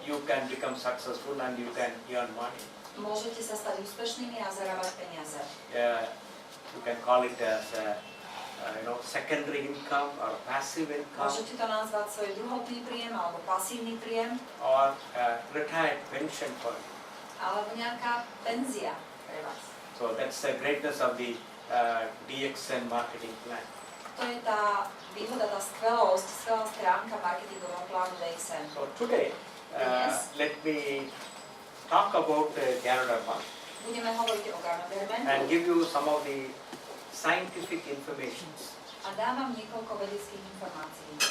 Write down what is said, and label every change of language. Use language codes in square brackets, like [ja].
[en] you can become successful and you can earn money. [sk] môžete sa stať úspešnými a zarábať peniaze. [en] You can call it as secondary income or passive income [sk] Môžete to nazvať svoj druhotný príjem alebo pasívny príjem, [en] or retired pension fund. [sk] alebo nejaká penzia pre vás. [en] So that's the greatness of the DXN marketing plan. [sk] To je tá výhoda, tá skvelá stránka marketingového plánu DXN. [en] So today, let me talk about Ganoderma [sk] Budeme hovoriť o Ganoderme [en] and give you some of the scientific information. [sk] a dám vám niekoľko vedeckých informácií.